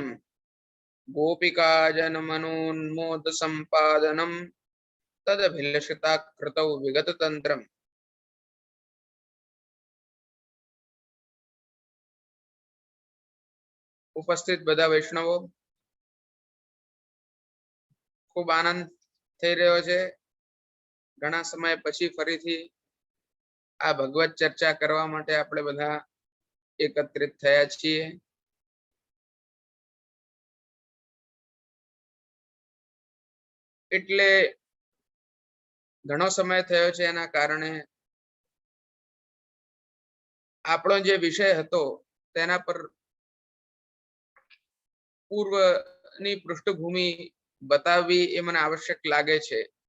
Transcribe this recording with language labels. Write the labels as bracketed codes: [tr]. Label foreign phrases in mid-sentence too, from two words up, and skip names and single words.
[sa] गोपिका जन मनोन्मोद संपादनम तदभिलषिता कृतौ विगत तंत्रम। [gu] ઉપસ્થિત બધા વૈષ્ણવો, ખૂબ આનંદ થઈ રહ્યો છે। ઘણા સમય પછી ફરીથી આ ભગવત ચર્ચા કરવા માટે આપણે બધા એકત્રિત થયા છીએ। એટલે ઘણો સમય થયો છે, એના કારણે આપણો જે વિષય હતો તેના પર પૂર્વની પૃષ્ઠભૂમિ બતાવવી એ મને આવશ્યક લાગે છે।